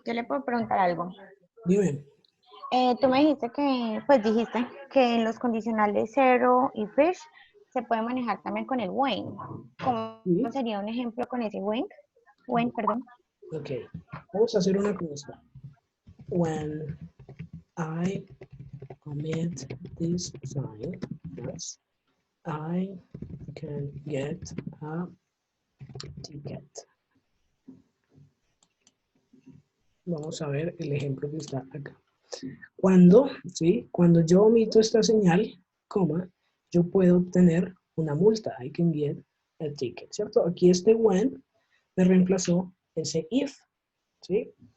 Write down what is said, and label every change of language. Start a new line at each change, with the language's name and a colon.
Spanish: Yo le puedo preguntar algo. Dime. Tú me dijiste que en los condicionales 0 y fish se puede manejar también con el when. ¿Cómo sería un ejemplo con ese when? When, perdón. Ok, vamos a hacer una cosa.
English: When I commit this sign, yes, I can get a ticket.
Spanish: Vamos a ver el ejemplo que está acá. Cuando yo omito esta señal, coma, yo puedo obtener una multa.
English: I can get a ticket,
Spanish: ¿cierto? Aquí este when me reemplazó ese if, ¿sí?